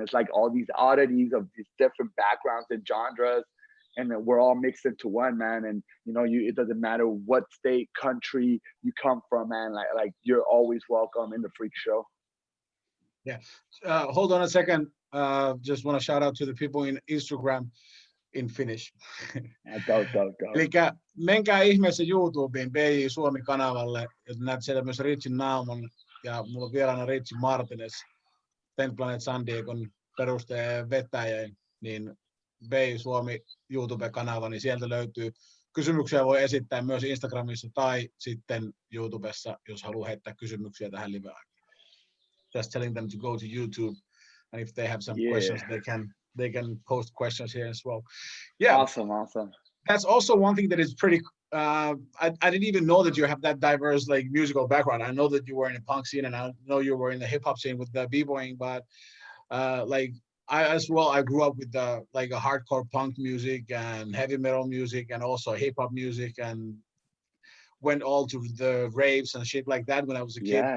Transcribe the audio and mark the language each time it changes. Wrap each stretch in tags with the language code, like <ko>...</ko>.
<en>It's like all these oddities of these different backgrounds and genres, and then we're all mixed into one, man. And it doesn't matter what state, country you come from, man. Like you're always welcome in the Freak Show. Yeah. Hold on a second. Just want to shout out to the people in Instagram in Finnish. Go.</en> <fi>Elikkä menkää ihmeessä YouTubeen BJJ Suomi-kanavalle, ja näet siellä myös Richin naaman, ja mulla on vieraana Richie Martinez, Planet San Diegon perustaja ja vetäjä, niin BJJ Suomi YouTube-kanava, niin sieltä löytyy. Kysymyksiä voi esittää myös Instagramissa tai sitten YouTubessa, jos haluaa heittää kysymyksiä tähän live-aikaan.</fi> <en>Just telling them to go to YouTube, and if they have some questions, they can post questions here as well. Yeah, awesome. That's also one thing that is pretty. I didn't even know that you have that diverse like musical background. I know that you were in the punk scene, and I know you were in the hip hop scene with the b-boying, but like I as well, I grew up with the like a hardcore punk music and heavy metal music and also hip hop music, and went all to the raves and shit like that when I was a kid.</en>